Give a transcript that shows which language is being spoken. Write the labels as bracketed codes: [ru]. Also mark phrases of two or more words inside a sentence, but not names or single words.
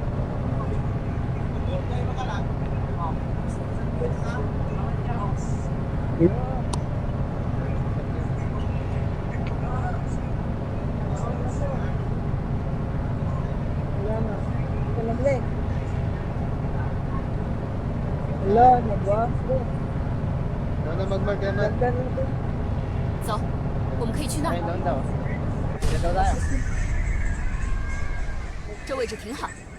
[tl] Wala na. Ito na Blake. Wala, nagwapo. Ano mag-mark Emma? Ganda na ito. [zh] 走，我们可以去那儿。 [tl] Ayun, doon daw. Dito daw tayo. [zh] 这位置挺好。